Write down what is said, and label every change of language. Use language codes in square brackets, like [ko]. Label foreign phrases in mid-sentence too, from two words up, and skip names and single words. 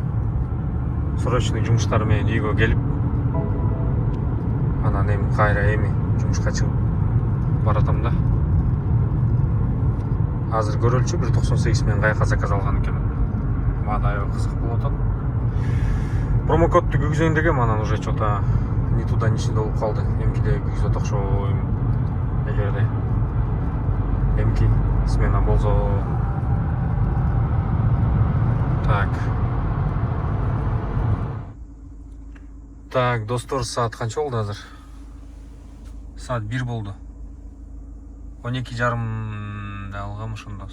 [ky] Срочный жумуштар менен үйгө келип, анан эми кайра эми жумушка чыгып баратам да. Азыр көрөлчү 1.98 менен каяка заказ алган экенмин. Мага да аябай кызык болуп атат. Промокодду күйгүзөйүн дегем, анан [ru] уже что-то ни туда ни сюда [ky] болуп калды. Эмкиде күйгүзөт окшойм. Эгерде эмки смена болсо. Так, достор, саат канча болду азыр? Саат 1 болду. 12:30 да алгам ошондо.